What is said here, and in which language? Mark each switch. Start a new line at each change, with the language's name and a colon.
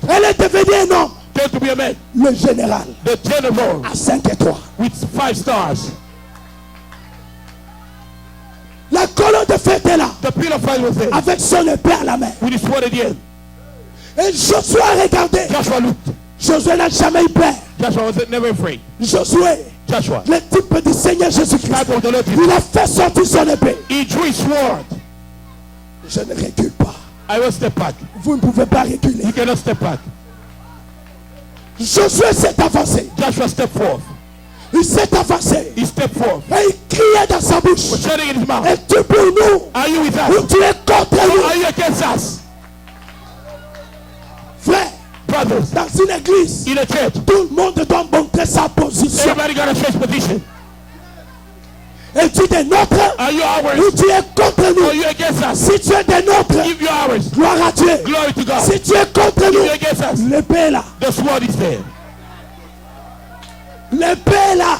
French: Elle est devenue un homme.
English: Turned to be a man.
French: Le général
English: The general
French: à 5 étoiles.
English: with 5 stars.
French: La colonne de feu était là.
English: The pillar of fire was there
French: Avec son épée à la main.
English: with his sword at the end.
French: Et Josué a regardé.
English: Joshua looked.
French: Josué n'a jamais eu peur.
English: Joshua was never afraid.
French: Josué,
English: Joshua,
French: le type du Seigneur Jésus-Christ,
English: type of the Lord
French: il
English: Jesus,
French: a fait sortir son épée.
English: he drew his sword.
French: Je ne recule pas.
English: I will step back.
French: Vous ne pouvez pas reculer.
English: You cannot step back.
French: Josué s'est avancé.
English: Joshua stepped forth.
French: Il s'est avancé.
English: He stepped forth.
French: Et il criait dans sa bouche.
English: Was shouting in his mouth.
French: Es-tu pour nous?
English: Are you with
French: Ou
English: us?
French: tu es contre
English: Or
French: nous?
English: are you against us?
French: Frère,
English: Brothers,
French: dans une église,
English: in a church,
French: tout le monde doit montrer sa position.
English: everybody got a church position.
French: Es-tu des nôtres?
English: Are you
French: Ou
English: ours?
French: tu es contre
English: Or are
French: nous?
English: you against us?
French: Si tu es des nôtres,
English: If you're ours,
French: gloire à Dieu.
English: glory to God.
French: Si tu es contre
English: If you're
French: nous,
English: against us,
French: l'épée est là.
English: the sword is there.
French: L'épée est là.